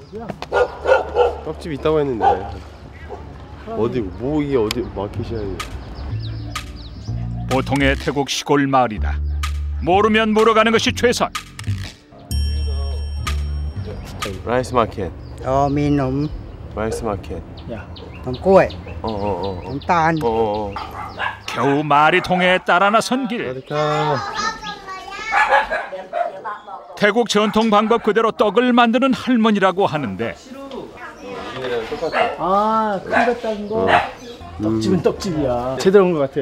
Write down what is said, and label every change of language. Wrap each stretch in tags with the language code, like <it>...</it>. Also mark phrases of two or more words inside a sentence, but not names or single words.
<ko>떡집 있다고 했는데 어디 뭐 이게 어디 마켓이야 이게. 보통의 태국 시골 마을이다. 모르면 물어가는 것이 최선.</ko> <en>Rice market.</en> <th>มีนม</th> <en>Rice market.</en> <th>นมกล้วย</th> <ko>어어어.</ko> <th>น้ำตาล</th> <ko>어어어. 겨우 말이 통해 따라 나선 길. 아득하. 태국 전통 방법 그대로 떡을 만드는 할머니라고 하는데 아, 큰거 작은 거. 떡집은 떡집이야. 제대로 온 것 같아요.</ko>